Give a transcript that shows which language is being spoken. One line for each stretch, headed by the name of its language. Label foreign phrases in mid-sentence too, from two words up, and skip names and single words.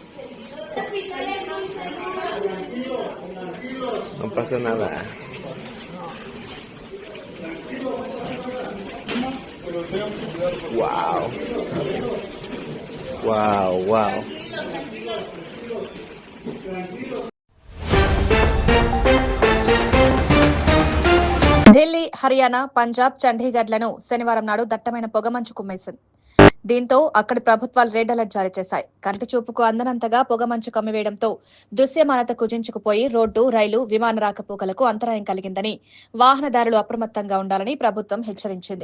Spanish: Tranquilo, tranquilo. No pasa nada. Tranquilo, no pasa nada. Pero tengan que cuidar. Wow. Wow, wow. Tranquilo.
Telugu: ఢిల్లీ, హర్యానా, పంజాబ్, చండీగఢ్లను శనివారం నాడు దట్టమైన పొగమంచు కుమ్మేసింది. దీంతో అక్కడి ప్రభుత్వాలు
English: red alert
Telugu: జారీ చేశాయి. కంటి చూపుకు అందనంతగా పొగమంచు కమ్మివేయడంతో దృశ్యమానత కుజించుకుపోయి రోడ్డు, రైలు, విమాన రాకపోకలకు అంతరాయం కలిగిందని, వాహనదారులు అప్రమత్తంగా ఉండాలని ప్రభుత్వం హెచ్చరించింది.